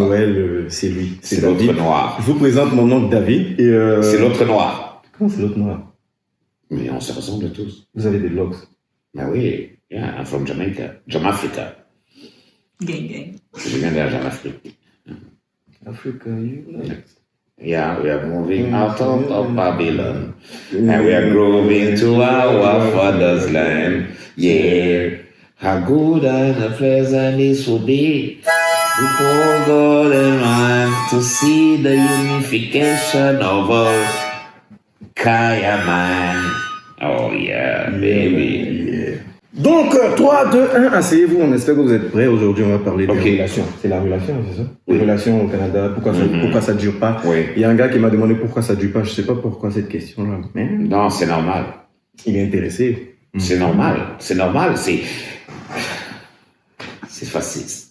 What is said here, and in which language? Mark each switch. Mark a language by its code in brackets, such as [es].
[fr] Noël. C'est lui. C'est l'autre David. noir. Je vous présente mon oncle David. Et, C'est l'autre noir. Comment c'est l'autre noir? Mais on se ressemble tous. Vous avez des locks. Ben oui. [en] Yeah, I'm from Jamaica. Jamafrica. Gang, gang. [fr] Je viens de la Jamafrique. [en] Africa, you know. Yeah, we are moving out of Babylon. And we are growing to our father's land. Yeah. How good and a pleasant it will be before God and man to see the unification of all Kaya man. Oh yeah, baby. [fr] Yeah. Donc, 3, 2, 1, asseyez-vous. On espère que vous êtes prêts. Aujourd'hui, on va parler des relations. C'est la relation, c'est ça? Oui. Les relations au Canada. Pourquoi ça ne dure pas? Oui. Il y a un gars qui m'a demandé pourquoi ça ne dure pas. Je ne sais pas pourquoi cette question-là. Mais Non, c'est normal. il est intéressé. C'est normal. C'est normal. C'est facile.